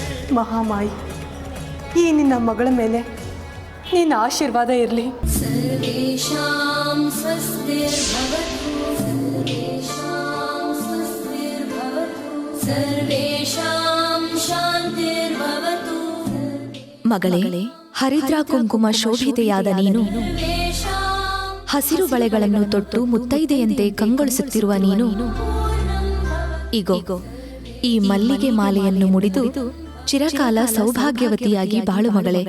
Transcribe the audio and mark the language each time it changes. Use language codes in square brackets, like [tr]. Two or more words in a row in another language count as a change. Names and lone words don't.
[kn] ಮಹಾಮಾಯಿ, ಈ ನಿನ್ನ ಮಗಳ ಮೇಲೆ ನಿನ್ನ ಆಶೀರ್ವಾದ ಇರಲಿ. [sa] सर्वेषां स्वस्तिर्भवतु, सर्वेषां स्वस्तिर्भवतु, सर्वेषां शान्तिर्भवतु. [kn] ಮಗಳೇ, ಹರಿದ್ರ ಕುಂಕುಮ ಶೋಭಿತೆಯಾದ ನೀನು, ಹಸಿರು ಬಳೆಗಳನ್ನು ತೊಟ್ಟು ಮುತ್ತೈದೆಯಂತೆ ಕಂಗೊಳಿಸುತ್ತಿರುವ ನೀನು, ಇಗೋ ಈ ಮಲ್ಲಿಗೆ ಮಾಲೆಯನ್ನು ಮುಡಿದು ಚಿರಕಾಲ ಸೌಭಾಗ್ಯವತಿಯಾಗಿ ಬಾಳು ಮಗಳೇ.